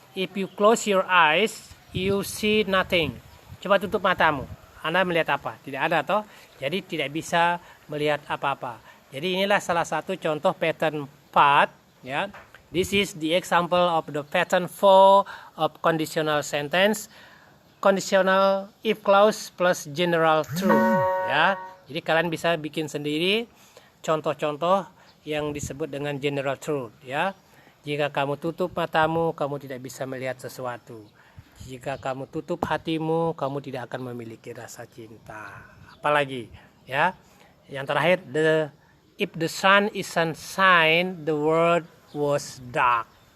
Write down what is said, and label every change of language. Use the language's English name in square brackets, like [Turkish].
[English] If you close your eyes, you see nothing. [Indonesian] Coba tutup matamu. Anda melihat apa? Tidak ada toh. Jadi tidak bisa melihat apa-apa. Jadi inilah salah satu contoh pattern 4 ya. [English] This is the example of the pattern 4 of conditional sentence. Conditional if clause plus general truth ya. [Indonesian] Jadi kalian bisa bikin sendiri contoh-contoh yang disebut dengan general truth ya. Jika kamu tutup matamu, kamu tidak bisa melihat sesuatu. Jika kamu tutup hatimu, kamu tidak akan memiliki rasa cinta. Apalagi ya. [English] Yang terakhir, if the sun isn't shine, the world was dark.